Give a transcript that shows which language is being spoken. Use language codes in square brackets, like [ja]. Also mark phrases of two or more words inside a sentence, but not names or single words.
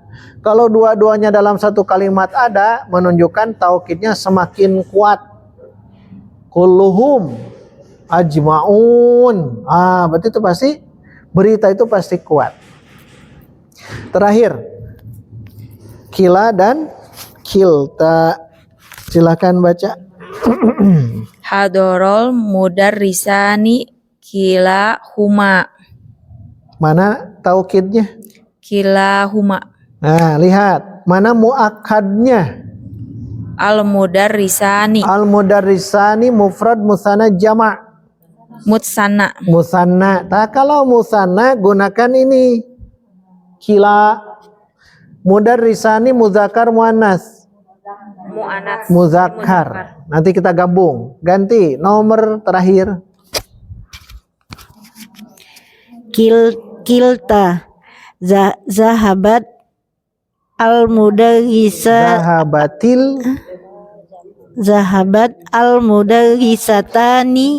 [id] Kalau dua-duanya dalam satu kalimat ada, menunjukkan taukidnya semakin kuat. [ar] كلهم أجمعون. [id] Berarti itu pasti berita itu pasti kuat. Terakhir, kila dan kilta. Silakan baca. [ar] حضر المدرسان كلاهما. [id] Mana taukidnya? [ar] كلاهما. [id] Nah, lihat. Mana muakkadnya? Al-mudarrisani. [ar] المدرسان مفرد مثنى جمع'. [id] Musanna. Musanna. Nah, kalau musanna gunakan ini. [ar] كلا. مدرسان مذكر مؤنث. [id] Mu'anats. Muzakkar. Nanti kita gabung. Ganti nomor terakhir. [ar] كلتا ذهبت ذهبت المدرستان.